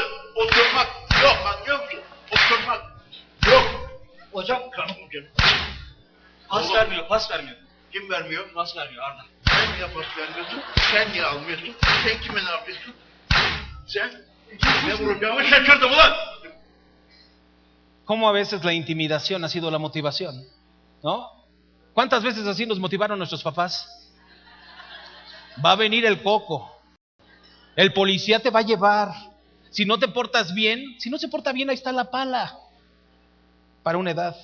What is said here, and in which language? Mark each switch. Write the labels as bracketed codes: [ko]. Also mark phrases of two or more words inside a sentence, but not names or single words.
[tr] Oturmak yok, anlıyor musun? Oturmak yok. Hocam Kanım canım. pas vermiyor, pas vermiyor. Kim vermiyor? Pas vermiyor Arda. Sen niye pas vermiyorsun? Sen niye almıyorsun? Sen kime ne yapıyorsun? Sen? Ne vuracağımı şaşırdım ulan. [es] Cómo a veces la intimidación ha sido la motivación, ¿no? ¿Cuántas veces así nos motivaron nuestros papás? Va a venir el coco, el policía te va a llevar, si no te portas bien, si no se porta bien, ahí está la pala, para una edad.